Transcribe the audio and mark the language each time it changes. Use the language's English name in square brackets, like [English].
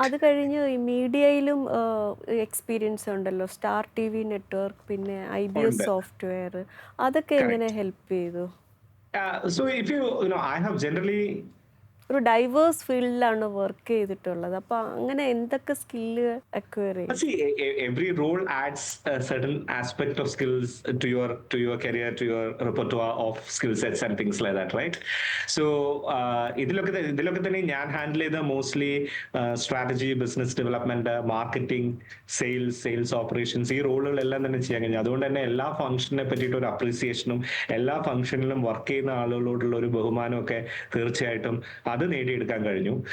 [Malayalam] അത് കഴിഞ്ഞ് ഈ മീഡിയയിലും എക്സ്പീരിയൻസ് ഉണ്ടല്ലോ, സ്റ്റാർ ടി വി നെറ്റ്വർക്ക്, പിന്നെ IBS സോഫ്റ്റ്വെയർ, അതൊക്കെ എങ്ങനെ ഹെൽപ്പ് ചെയ്തു? [English] So if I have generally [Malayalam] ഒരു ഡൈവേഴ്സ് ഫീൽഡിലാണ് വർക്ക് ചെയ്തിട്ടുള്ളത്. അപ്പൊ അങ്ങനെ എന്തൊക്കെ സ്കില്ല് അക്വയർ ചെയ്യും? [English] See, every role adds a certain aspect of skills to your career, to your repertoire of skill sets and things like that, right? [Malayalam] So ഇതിലൊക്കെ തന്നെ ഞാൻ handle ചെയ്ത mostly strategy, business development, marketing, sales operations, ഈ റോളുകളെല്ലാം തന്നെ ചെയ്യാൻ കഴിഞ്ഞു. അതുകൊണ്ട് തന്നെ എല്ലാ ഫംഗ്ഷനെ പറ്റിയിട്ട് ഒരു അപ്രീസിയേഷനും എല്ലാ ഫംഗ്ഷനിലും വർക്ക് ചെയ്യുന്ന ആളുകളോടുള്ള ഒരു ബഹുമാനവും ഒക്കെ തീർച്ചയായിട്ടും അത് നേടിയെടുക്കാൻ കഴിഞ്ഞു.